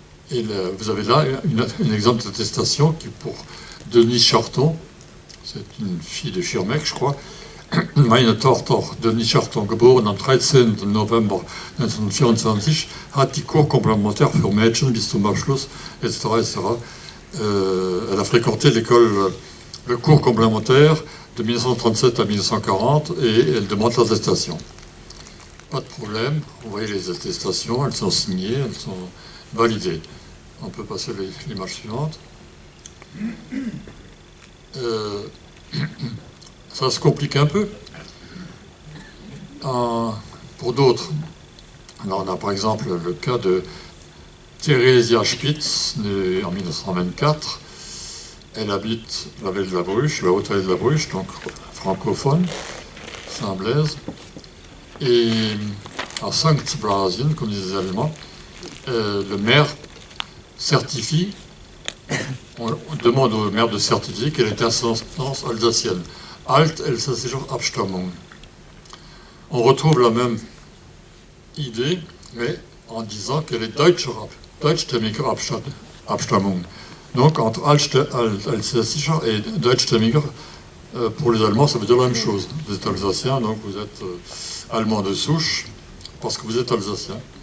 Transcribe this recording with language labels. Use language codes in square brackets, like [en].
[fr] Et vous avez là un exemple d'attestation qui, pour Denise Charton, c'est une fille de Schirmeck, je crois, [de] Meine Tochter, Denise Charton, geboren am 13. November 1924, hat die Cours complémentaire für Mädchen bis zum Abschluss, etc. etc. [fr] Elle a fréquenté le cours complémentaire de 1937 à 1940 et elle demande l'attestation. Pas de problème, vous voyez les attestations, elles sont signées, elles sont validées. On peut passer l'image suivante. Ça se complique un peu. Pour d'autres, alors on a par exemple le cas de Theresia Spitz, née en 1924. Elle habite la vallée de la Bruche, la haute vallée de la Bruche, donc francophone, Saint-Blaise. Et à Sankt Blasien, comme disent les Allemands, le maire certifie, on demande au maire de certifier qu'elle est ascendance alsacienne. [de] Alt-Elsässische Abstammung. [fr] On retrouve la même idée, mais en disant qu'elle est [de] deutschstämmige Abstammung. [fr] Donc entre Elsässische et deutschstämmige, pour les Allemands, ça veut dire la même chose. Vous êtes alsacien, donc vous êtes allemand de souche, parce que vous êtes alsacien.